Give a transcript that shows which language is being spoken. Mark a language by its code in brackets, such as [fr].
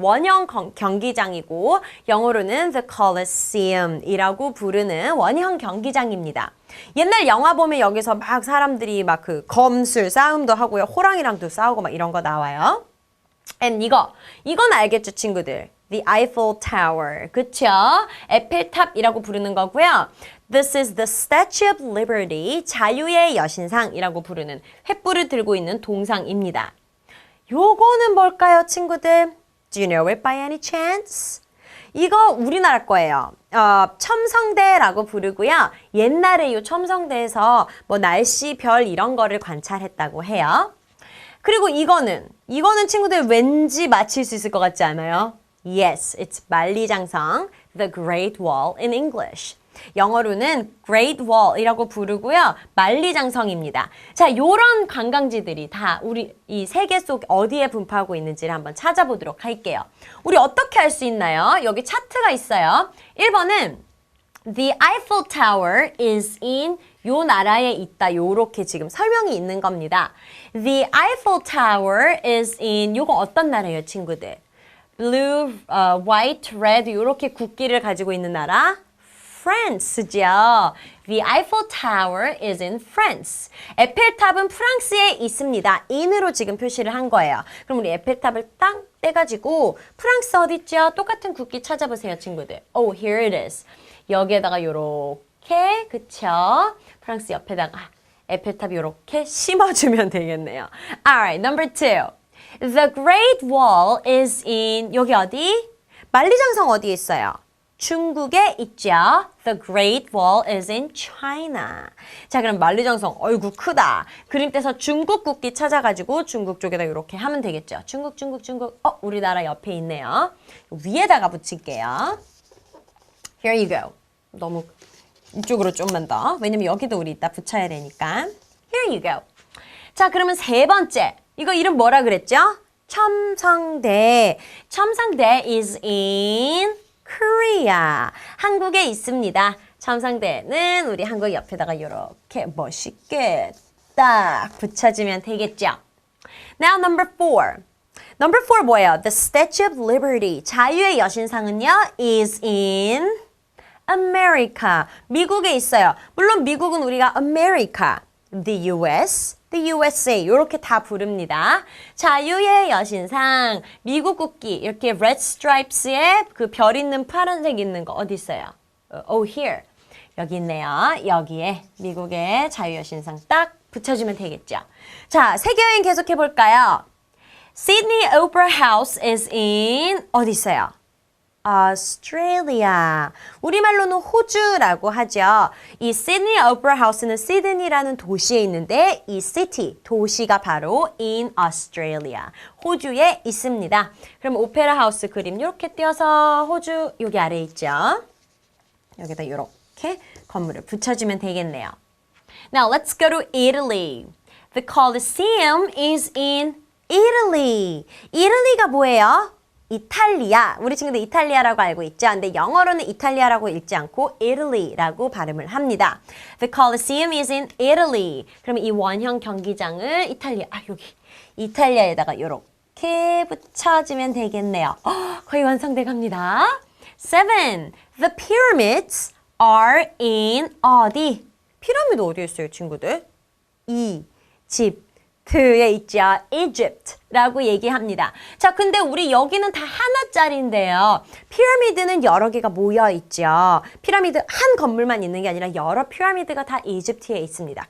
[ko] 원형 경기장이고 영어로는 The Colosseum이라고 부르는 원형 경기장입니다. 옛날 영화 보면 여기서 막 사람들이 막 그 검술 싸움도 하고요. 호랑이랑도 싸우고 막 이런 거 나와요. [en] And [ko] 이건 알겠죠, 친구들? [en] The Eiffel Tower. [ko] 그쵸? 에펠탑이라고 부르는 거고요. [en] This is the Statue of Liberty. [ko] 자유의 여신상이라고 부르는 횃불을 들고 있는 동상입니다. 요거는 뭘까요, 친구들? [en] Do you know it by any chance? [ko] 이거 우리나라 거예요. 첨성대라고 부르고요. 옛날에 이 첨성대에서 뭐 날씨, 별 이런 거를 관찰했다고 해요. 그리고 이거는 친구들 왠지 맞힐 수 있을 것 같지 않아요? [en] Yes, it's [ko] 만리장성, [en] the Great Wall in English. [ko] 영어로는 Great Wall이라고 부르고요. 만리장성입니다. 자, 요런 관광지들이 다 우리 이 세계 속 어디에 분포하고 있는지를 한번 찾아보도록 할게요. 우리 어떻게 할 수 있나요? 여기 차트가 있어요. [en] 1번은 The Eiffel Tower is in [ko] 요 나라에 있다. 요렇게 지금 설명이 있는 겁니다. [en] The Eiffel Tower is in [ko] 요거 어떤 나라예요, 친구들? [en] Blue, white, red [ko] 요렇게 국기를 가지고 있는 나라? France죠. [en] The Eiffel Tower is in France. [ko] 에펠탑은 프랑스에 있습니다. in으로 지금 표시를 한 거예요. 그럼 우리 에펠탑을 딱 떼가지고 프랑스 어디 있죠? 똑같은 국기 찾아보세요, 친구들. [en] Oh, here it is. [ko] 여기에다가 요렇게, 그쵸? 프랑스 옆에다가 에펠탑 요렇게 심어주면 되겠네요. [en] Alright, number 2. The Great Wall is in, [ko] 여기 어디? 만리장성 어디에 있어요? 중국에 있죠. [en] The Great Wall is in China. [ko] 자, 그럼 만리장성, 어이구 크다. 그림 떼서 중국 국기 찾아가지고 중국 쪽에다 이렇게 하면 되겠죠. 중국. 우리나라 옆에 있네요. 위에다가 붙일게요. [en] Here you go. [ko] 너무 이쪽으로 좀만 더. 왜냐면 여기도 우리 이따 붙여야 되니까. [en] Here you go. [ko] 자, 그러면 세 번째. 이거 이름 뭐라 그랬죠? 첨성대. [en] 첨성대 is in Korea. [ko] 한국에 있습니다. 첨성대는 우리 한국 옆에다가 이렇게 멋있게 딱 붙여주면 되겠죠. [en] Now number 4. Number 4 뭐예요? The Statue of Liberty. [ko] 자유의 여신상은요 [en] is in America. [ko] 미국에 있어요. 물론 미국은 우리가 America, the US, the USA 이렇게 다 부릅니다. 자유의 여신상, 미국 국기 이렇게 red stripes에 그 별 있는 파란색 있는 거 어디 있어요? [en] Oh, here. [ko] 여기 있네요. 여기에 미국의 자유 여신상 딱 붙여주면 되겠죠. 자, 세계 여행 계속해 볼까요? [en] Sydney Opera House is in [ko] 어디 있어요? [en] Australia. [ko] 우리말로는 호주라고 하죠. 이 Sydney Opera House는 시드니라는 도시에 있는데 이 city, 도시가 바로 [en] in Australia. [ko] 호주에 있습니다. 그럼 오페라 하우스 그림 이렇게 띄어서 호주 여기 아래에 있죠. 여기다 이렇게 건물을 붙여주면 되겠네요. [en] Now let's go to Italy. The Colosseum is in Italy. [ko] 이탈리아가 뭐예요? 이탈리아. 우리 친구들 이탈리아라고 알고 있죠? 근데 영어로는 이탈리아라고 읽지 않고 Italy라고 발음을 합니다. The Colosseum is in Italy. 그러면 이 원형 경기장을 여기 이탈리아에다가 이렇게 붙여주면 되겠네요. 거의 완성돼 갑니다. 7. [en] The pyramids are in 어디? [ko] 피라미드 어디에 있어요, 친구들? 이집트에 있죠. Egypt라고 얘기합니다. 자, 근데 우리 여기는 다 하나짜리인데요. 피라미드는 여러 개가 모여 있죠. 피라미드 한 건물만 있는 게 아니라 여러 피라미드가 다 이집트에 있습니다.